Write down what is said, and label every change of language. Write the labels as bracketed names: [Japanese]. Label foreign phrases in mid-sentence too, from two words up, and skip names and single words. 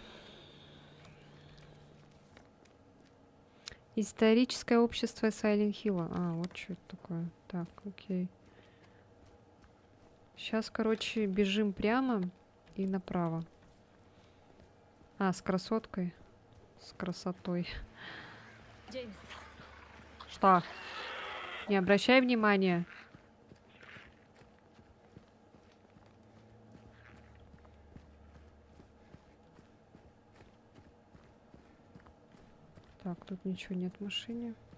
[Russian] Историческое общество Сайлент Хилла. А, вот что это такое. Так, окей. Сейчас, короче, бежим прямо и направо. А, с красоткой. С красотой. ジェームス Что? Не обращай внимания. Так, тут ничего нет в машине.